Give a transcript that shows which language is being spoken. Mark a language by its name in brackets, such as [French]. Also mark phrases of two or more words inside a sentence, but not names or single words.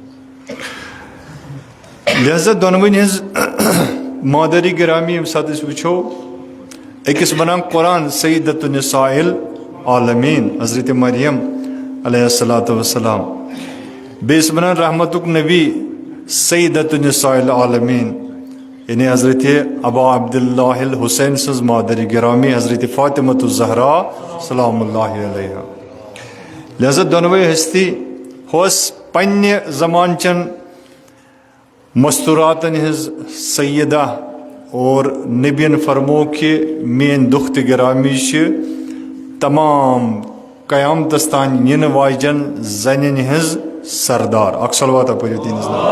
[Kashmiri] لہذا دۄنوٕنۍ ہٕنٛز مادری گرامی ییٚمہِ ساتہٕ أسۍ وٕچھو أکِس ونان قرآن [Arabic] سیدۃ النساء العالمیٖن [Kashmiri] حضرت مریم [Arabic] علیہ الصلوۃ والسلام [Kashmiri] بیٚیِس ونان رحمتُک نبی [Arabic] سیدۃ النساء العالمیٖن [Kashmiri] یعنی حضرت ابا عبداللہ الحسین سٕنٛز مادری گرامی حضرت فاطمۃ الزہرا [Arabic] سلام اللہ علیہ [Kashmiri] لہذا دۄنوَے ہستی ہوس پننہِ زمانچن مستوراتن ہٕنٛز سیدہ اور نبین فرمو کہ میٲنۍ دُکھ تہٕ گرامی چھِ تمام قیامتس تام یِنہٕ واجٮ۪ن زنٮ۪ن ہٕنٛز سردار اکھ صلواتہ پٔرِو تِہنٛدِس